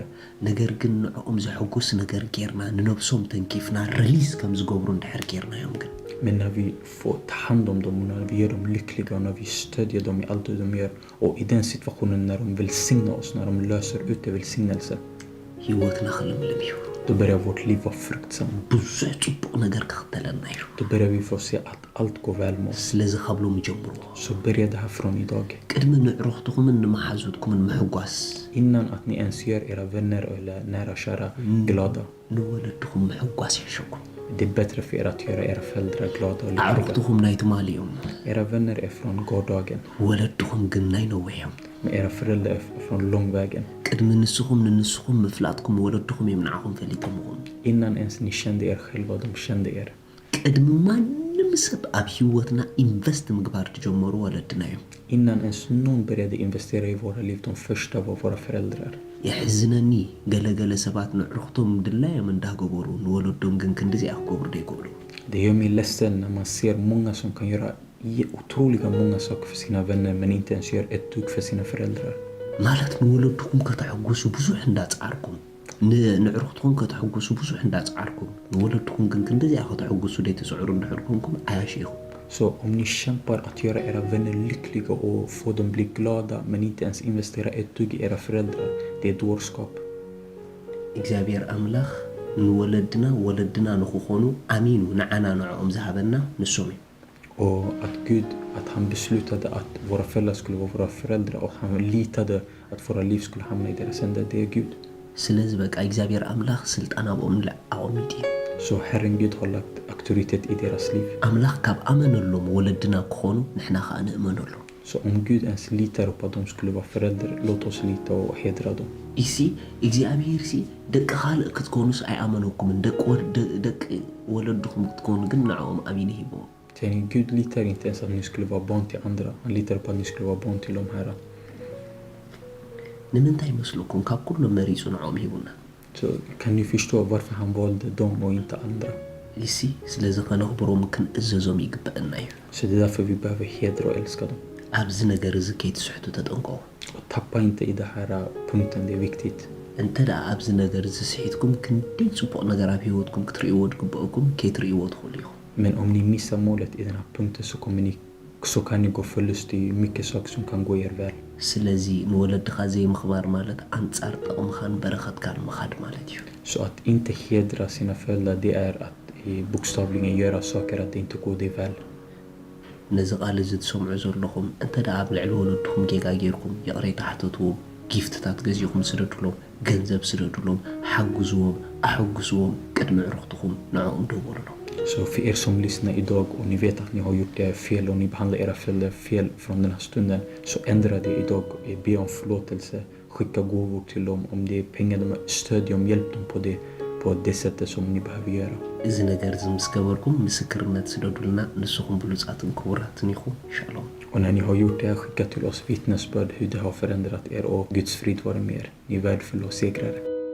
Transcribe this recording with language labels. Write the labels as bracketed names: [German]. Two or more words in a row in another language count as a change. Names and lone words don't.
[Tigrinya] ነገር ግን ንዕኦም ዘሐጉስ ነገር ጌርና ንነብሶም ተንኪፍና ሪሊዝ ከም ዝገብሩ እንድሕር ጌርናዮም ግን [Swedish] Men när vi får ta hand om dem och när vi gör dem lyckliga och när vi stödjer dem i allt det de gör, och i den situationen när de välsignar oss, när de löser ut det välsignelse, [Tigrinya] ሂወትና ክልምልም እዩ [Swedish] då börjar vårt liv vara fruktsamt. [Tigrinya] ብዙሕ ፅቡቕ ነገር ክኽተለና እዩ [Swedish] Då börjar vi få se att allt går väl med oss. [Tigrinya] ስለዚ ካብሎም ይጀምርዎ [Swedish] Så börja det här från idag. [Tigrinya] ቅድሚ ንዕሩኽትኹምን ንመሓዙትኩምን ምሕጓስ [Swedish] Innan att ni ens gör era vänner eller nära och kära glada. [Tigrinya] ንወለድኹም ምሕጓስ ይሕሸኩም [Swedish] Det är bättre för er att göra era föräldrar glada och lyckliga. [Tigrinya] ኣዕሩኽትኹም ናይ ትማሊ እዮም [Swedish] Era vänner är från gårdagen, [Tigrinya] ወለድኹም ግን ናይ ነዊሕ እዮም [Swedish] men era föräldrar är från långvägen. [Tigrinya] ቅድሚ ንስኹም ንንስኹም ምፍላጥኩም ወለድኹም እዮም ንዓኹም ፈሊጦምኹም [Swedish] Innan ens ni kände er själva, de kände er. [Tigrinya] ቅድሚ ማንም ሰብ ኣብ ሂወትና ኢንቨስት ምግባር ትጀመሩ ወለድና እዮም [Swedish] Innan ens någon började investera i våra liv, de första var våra föräldrar. [Tigrinya] يحزنني ገለገለ ሰባት ንዕሩኽቶም ድላዮም እንዳገበሩ ንወለዶም ግን ክንዲዚኣ ክገብሩ ደይገብሩ [Swedish] Det gör mig ledsen när man ser många som kan göra otroliga många saker för sina vänner, men inte ens gör ett dugg för sina föräldrar. [Tigrinya] ማለት ንወለድኩም ከተሐጉሱ ብዙሕ እንዳጻርኩም ንዕሩኽትኩም ከተሐጉሱ ብዙሕ እንዳጻርኩም ንወለድኩም ግን ክንዲዚኣ ከተሐጉሱ ደይትስዕሩ እንድሕርኩምኩም ኣያሽኹም [Swedish] Så om ni kämpar att göra era vänner lyckliga och få dem bli glada, men inte ens investera ett dugg i era föräldrar, det är dårskap. [Tigrinya] እግዚአብሔር ኣምላኽ ንወለድና ወለድና ንኽኾኑ ኣሚኑ ንዓና ንዕኦም ዝሃበና ንሶም እዩ [Swedish] Och att Gud, att han beslutade att våra föräldrar skulle vara våra föräldrar, och han litade att våra liv skulle hamna i deras händer, det är Gud. [Tigrinya] ስለዚ በቃ እግዚአብሔር ኣምላኽ ስልጣን ኣብኦም ኣቆሚጡ እዩ [Swedish] Så Herren Gud har lagt auktoritet i deras liv. [Tigrinya] ኣምላኽ ካብ ኣመነሎም ወለድና ክኾኑ ንሕና ከዓ ንእመነሎም [Swedish] Så om Gud ens litar på att de skulle vara föräldrar, låt oss lita och hedra dem. [Tigrinya] እሲ እግዚኣብሔር ሲ ደቂ ካልእ ክትኮኑስ ኣይኣመነኩምን ደቂ ወለድኩም ክትኮኑ ግን ንዕኦም ኣሚኑ ሂቦም [Swedish] Gud litar inte ens att ni skulle vara barn till andra. Han litar på att ni skulle vara barn till de här. [Tigrinya] ንምንታይ ይመስለኩም ካብ ኩሎም መሪፁ ንዕኦም ሂቡና [Swedish] Så kan ni förstå varför han valde dem och inte andra. [Tigrinya] እሲ ስለዚ ከነኽብሮም ክንእዘዞም ይግበአና እዩ [Swedish] Så det är därför vi behöver hedra och älska dem. [Tigrinya] ኣብዚ ነገር እዚ ከይትስሕቱ ተጠንቀቑ [Swedish] Och tappa inte i den här punkten, det är viktigt. [Tigrinya] እንተ ደኣ ኣብዚ ነገር እዚ ስሒትኩም ክንደይ ፅቡቕ ነገር ኣብ ሂወትኩም ክትርእይዎ ድግበአኩም ከይትርእይዎ ትኽእሉ ኢኹም [Swedish] Men om ni missar målet i den här punkten så kan ni gå förlust i mycket saker som kan gå er väl. [Tigrinya] ስለዚ ንወለድኻ ዘይምኽባር ማለት ኣንጻር ጠቕምኻን በረኸትካን ምኻድ ማለት እዩ [Swedish] Så att inte hedra sina föräldrar, det är att bokstavligen göra saker att det inte går dig väl. [Tigrinya] ነዚ ቃል እዚ ትሰምዑ ዘለኹም እንተ ደኣ ኣብ ልዕሊ ወለድኩም ጌጋ ጌርኩም የቕረይ ተሓተትዎም ጊፍትታት ገዚኹም ስደድሎም ገንዘብ ስደድሎም ሓግዝዎም ኣሕግዝዎም ቅድሚ ዕሩኽትኩም ንዕኦም ደውሉሎም [Swedish] Så för er som lyssnar idag och ni vet att ni har gjort det fel och ni behandlar era föräldrar fel från den här stunden, så ändra det idag. Be om förlåtelse, skicka gåvor till dem. Om det är pengar, stöd dem, hjälp dem på det sättet som ni behöver göra. [Tigrinya] እዚ ነገር እዚ ምስ ገበርኩም ምስክርነት ስደዱልና ንስኹም ብሉፃትን ክቡራትን ኢኹም ሻሎም [Swedish] Och när ni har gjort det, skicka till oss vittnesbörd hur det har förändrat er, och Guds frid vare med er. Ni är värdefulla och segrare.